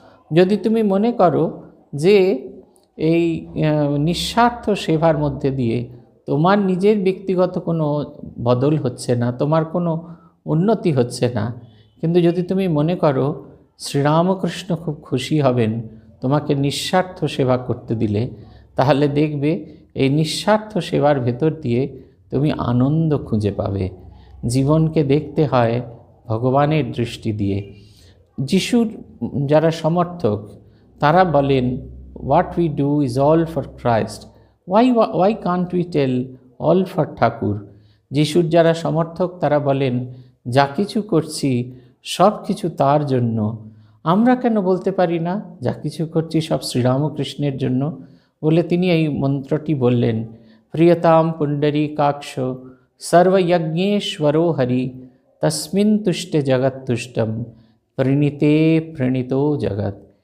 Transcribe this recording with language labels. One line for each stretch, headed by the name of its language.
Bangla: যদি তুমি মনে করো যে এই নিঃস্বার্থ সেবার মধ্যে দিয়ে তোমার নিজের ব্যক্তিগত কোনো বদল হচ্ছে না, তোমার কোনো উন্নতি হচ্ছে না, কিন্তু যদি তুমি মনে করো শ্রীরামকৃষ্ণ খুব খুশি হবেন তোমাকে নিঃস্বার্থ সেবা করতে দিলে, তাহলে দেখবে এই নিঃস্বার্থ সেবার ভেতর দিয়ে তুমি আনন্দ খুঁজে পাবে। জীবনকে দেখতে হয় ভগবানের দৃষ্টি দিয়ে। যিশুর যারা সমর্থক তারা বলেন,
English: what we do is all for Christ, why can't we tell all for Thakur?
Bangla: যিশুর যারা সমর্থক তারা বলেন, যা কিছু করছি সব কিছু তার জন্য। আমরা কেন বলতে পারি না যা কিছু করছি সব শ্রীরামকৃষ্ণের জন্য? বলে তিনি এই মন্ত্রটি বললেন,
Sanskrit: প্রিয়তাম পুণ্ডরীকাক্ষ সর্বযজ্ঞেশ্বরো হরি তস্মিন তুষ্টে জগৎতুষ্টম প্রণীতে প্রণীতো জগৎ।